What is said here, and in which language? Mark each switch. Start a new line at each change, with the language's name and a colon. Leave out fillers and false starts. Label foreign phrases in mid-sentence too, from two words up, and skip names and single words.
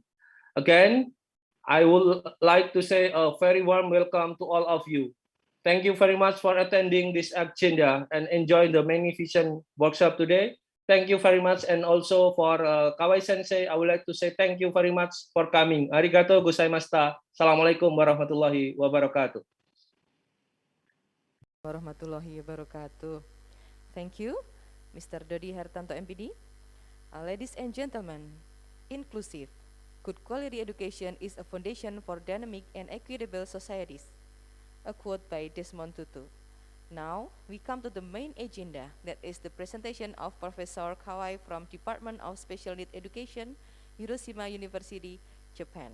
English: Again, I would like to say a very warm welcome to all of you. Thank you very much for attending this agenda and enjoying the magnificent workshop today. Thank you very much, and also for Kawai Sensei, I would like to say thank you very much for coming.
Japanese: ありがとうございました.
Arabic: السلام عليكم ورحمة الله وبركاته. ورحمة الله وبركاته.
English: Thank you, Mr. Dodi Hartanto MPD. Ladies and gentlemen, inclusive, good quality education is a foundation for dynamic and equitable societies. A quote by Desmond Tutu. Now, we come to the main agenda, that is the presentation of Professor Kawai from Department of Special Needs Education, Hiroshima University, Japan.